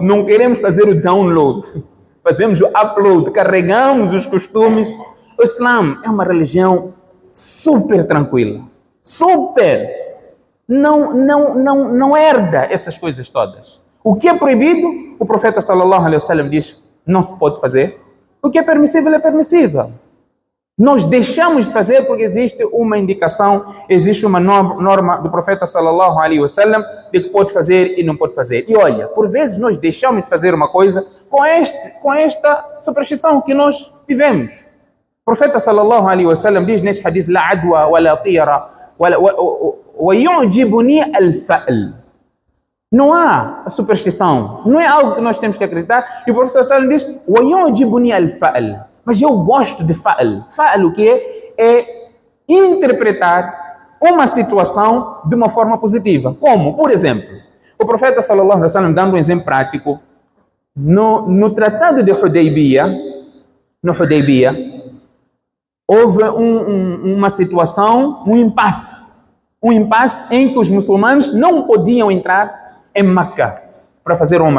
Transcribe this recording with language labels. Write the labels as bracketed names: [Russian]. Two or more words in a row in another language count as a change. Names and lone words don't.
[Portuguese] Não queremos fazer o download. Fazemos o upload. Carregamos os costumes. O Islã é uma religião super tranquila. Super. Não herda essas coisas todas. O que é proibido, o profeta [Arabic] صلى الله عليه وسلم [Portuguese] diz, não se pode fazer. O que é permissível é permissível. Nós deixamos de fazer porque existe uma indicação, existe uma norma do profeta [Arabic] صلى الله عليه وسلم [Portuguese] de que pode fazer e não pode fazer. E olha, por vezes nós deixamos de fazer uma coisa com esta superstição que nós tivemos. O profeta [Arabic] صلى الله عليه وسلم [Portuguese] diz neste hadith, [Arabic] لا عدوى، ولا طيرة, وَيُعْجِبُنِي الْفَأْلِ. [Portuguese] Não há a superstição, não é algo que nós temos que acreditar. E o professor Salim diz, [Arabic] وَيُعْجِبُنِي الْفَأْلِ. [Portuguese] Mas eu gosto de fa'al. Fa'al o que é? É interpretar uma situação de uma forma positiva. Como? Por exemplo, o profeta [Arabic] صلى الله عليه وسلم, [Portuguese] dando um exemplo prático, no tratado de Hudaybiyah, no Hudaybiyah, houve uma situação, um impasse em que os muçulmanos não podiam entrar em Meca para fazer Umrah.